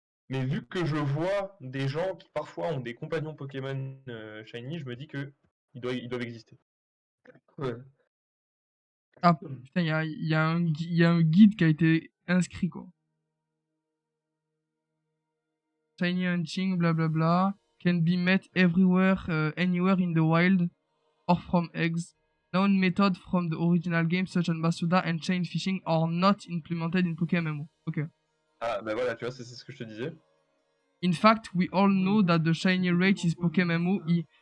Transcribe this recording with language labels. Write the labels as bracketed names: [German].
[French] Mais vu que je vois des gens qui parfois ont des compagnons Pokémon Shiny, je me dis que ils doivent exister. Ouais. Ah putain, il y a un guide qui a été inscrit quoi. Shiny hunting, blablabla. [English] Can be met everywhere, anywhere in the wild, or from eggs. Known methods from the original game, such as Masuda and chain fishing, are not implemented in PokéMMO. [French] Ok. Ah bah voilà, tu vois, c'est ce que je te disais. [English] In fact, we all know that the shiny rate is PokéMMO i...